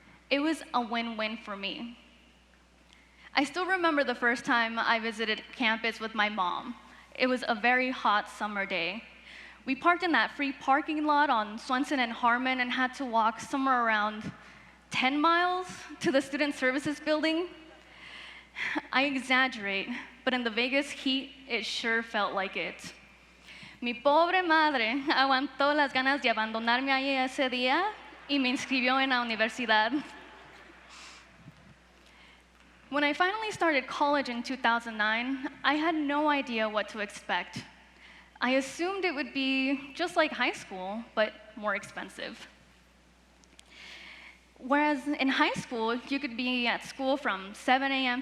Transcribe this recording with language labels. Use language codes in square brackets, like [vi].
[en] It was a win-win for me. I still remember the first time I visited campus with my mom. It was a very hot summer day. We parked in that free parking lot on Swenson and Harmon and had to walk somewhere around 10 miles to the Student Services building. I exaggerate, but in the Vegas heat, it sure felt like it. [es] Mi pobre madre aguantó las ganas de abandonarme ahí ese día y me inscribió en la universidad. [en] When I finally started college in 2009, I had no idea what to expect. I assumed it would be just like high school, but more expensive. Whereas in high school, you could be at school from 7 a.m.